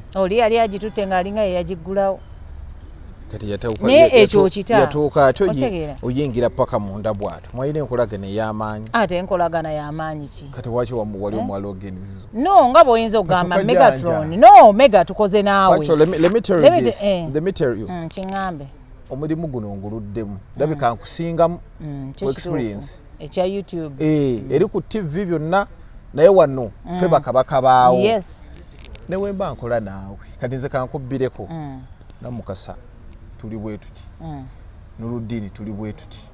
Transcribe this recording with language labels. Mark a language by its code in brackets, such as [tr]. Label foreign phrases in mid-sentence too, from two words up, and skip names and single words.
[lg] oli yali agitutte ng'alinga yeyagiggulawo kati yatauka naye ekyo kita yatuuka ate oyingira paka munda bwatu mwalina enkolagana ey'amaanyi ate enkolagana y'amaanyi ki kati waki wali omwala ogenzizo no nga bw'oyinza okugamba Megatron no Mega tukoze naawe [en] let me tell you [lg] kiŋŋambe omulimu guno nguluddemu ndabika nkusingamu experience ekya YouTube eri ku TV byonna naye wano ffe bakabaka baawo [en] yes [lg] newe mba nkola naawe kati nze kankubbireko Namukasa tuli bwe tuti Nuruddin tuli bwe tuti